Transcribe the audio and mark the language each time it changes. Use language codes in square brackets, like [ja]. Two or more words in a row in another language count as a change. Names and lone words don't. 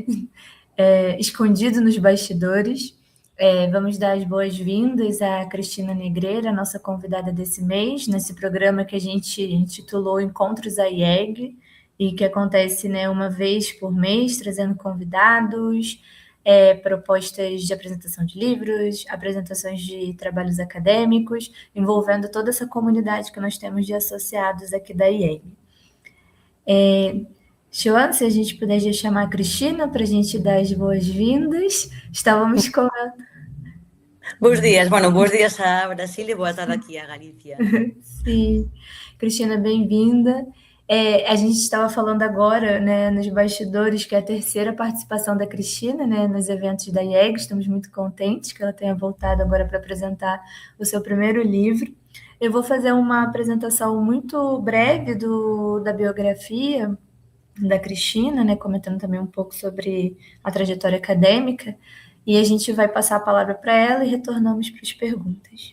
[pt] Escondido nos bastidores. Vamos dar as boas-vindas à Cristina Negreira, nossa convidada desse mês, nesse programa que a gente intitulou Encontros à IEG, e que acontece, né, uma vez por mês, trazendo convidados, propostas de apresentação de livros, apresentações de trabalhos acadêmicos, envolvendo toda essa comunidade que nós temos de associados aqui da IEG. Joana, se a gente puder já chamar a Cristina para a gente dar as boas-vindas. Estávamos com... [gl] Bos días, bueno, bos días a Brasil e boa tarde aquí a Galicia. [pt] Sim, Cristina, bem-vinda. A gente estava falando agora, né, nos bastidores, que é a terceira participação da Cristina, né, nos eventos da IEG. Estamos muito contentes que ela tenha voltado agora para apresentar o seu primeiro livro. Eu vou fazer uma apresentação muito breve da biografia da Cristina, né, comentando também um pouco sobre a trajetória acadêmica, e a gente vai passar a palavra para ela e retornamos para as perguntas.